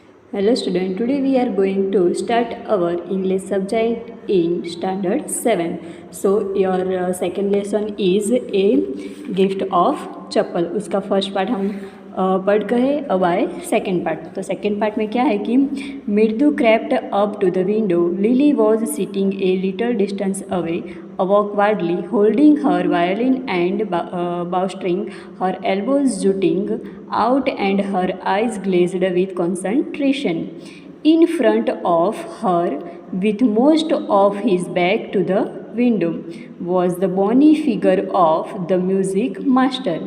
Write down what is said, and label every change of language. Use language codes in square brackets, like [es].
[en] Hello student, today we are going to start our English subject in standard 7. So your second lesson is a gift of chappal. [hi] उसका first part हम पढ़ गए। अब आए second part. तो second part में क्या है कि मृदु crept up to the window. [en] Lily was sitting a little distance away, awkwardly holding her violin and bowstring, her elbows jutting out and her eyes glazed with concentration. In front of her, with most of his back to the window, was the bony figure of the music master.